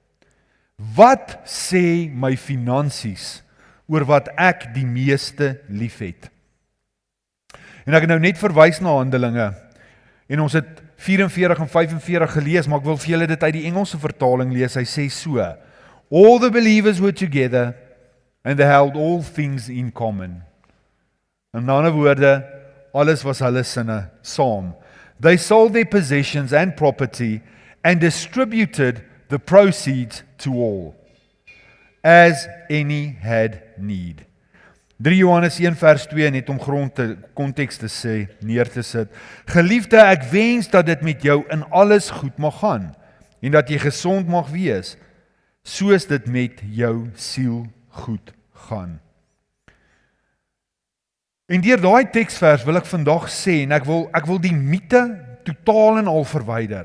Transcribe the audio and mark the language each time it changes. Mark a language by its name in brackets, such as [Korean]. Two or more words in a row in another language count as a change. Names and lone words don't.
[Afrikaans] Wat sê my finansies oor wat ek die meeste liefhet? En ek het nou net verwys na Handelinge en ons het 44 en 45 gelees, maar ek wil vir julle dit uit die Engelse vertaling lees. Hy sê so: [English] all the believers were together and they held all things in common. [Afrikaans] In ander woorde, alles was hulle sinne saam. [English] They sold their possessions and property and distributed the proceeds to all, as any had need. [Afrikaans] 3 Johannes 1 vers 2 net om konteks te sê, neer te sit. Geliefde, ek wens dat dit met jou in alles goed mag gaan en dat jy gesond mag wees, soos dit met jou siel goed gaan. En deur daai teksvers wil ek vandag sê, en ek wil die mite totaal en al verwyder.